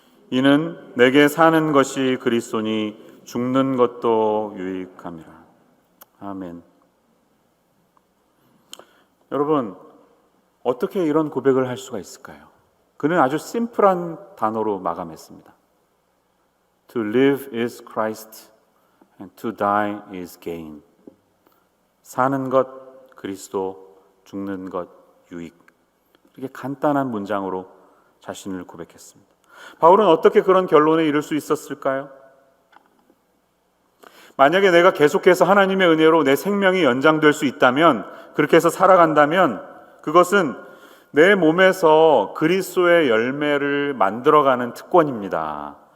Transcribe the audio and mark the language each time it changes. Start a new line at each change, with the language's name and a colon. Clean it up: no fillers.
Korean: 이는 내게 사는 것이 그리스도니 죽는 것도 유익함이라. 아멘. 여러분, 어떻게 이런 고백을 할 수가 있을까요? 그는 아주 심플한 단어로 마감했습니다.
English: To live is Christ and to die is gain.
Korean: 사는 것 그리스도, 죽는 것 유익. 이렇게 간단한 문장으로 자신을 고백했습니다. 바울은 어떻게 그런 결론에 이를 수 있었을까요? 만약에 내가 계속해서 하나님의 은혜로 내 생명이 연장될 수 있다면, 그렇게 해서 살아간다면 그것은 내 몸에서 그리스도의 열매를 만들어가는 특권입니다.